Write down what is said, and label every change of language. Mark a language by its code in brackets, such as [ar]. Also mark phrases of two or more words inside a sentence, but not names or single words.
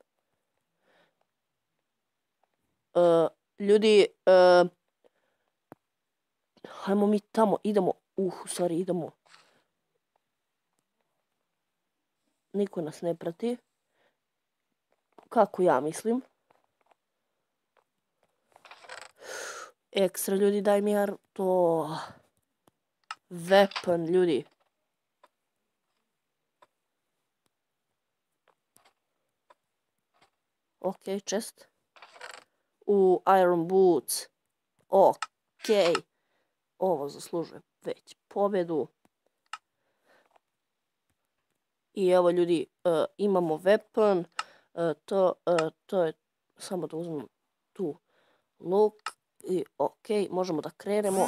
[bs] Ljudi, hajmo mi tamo, idemo. Idemo. Niko nas ne prati. Kako ja mislim. Ekstra, ljudi, daj mi to. Weapon, ljudi. Ok, chest. [en] Iron boots. [bs] Ok. Ovo zaslužuje već pobjedu. I evo ljudi, imamo weapon. To je, samo da uzmem tu luk. I ok, možemo da krenemo.